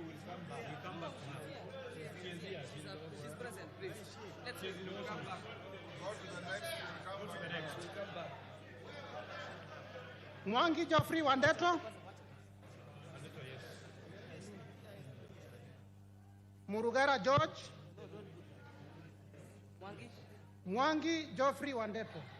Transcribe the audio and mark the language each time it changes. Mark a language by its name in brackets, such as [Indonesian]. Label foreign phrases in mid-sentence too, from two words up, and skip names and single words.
[English] She's present, please. Let's come back. Go to the next. Come to the next. Come back. Mwangi Geoffrey Wandeto. Murugara George. Mwangi Geoffrey Wandeto.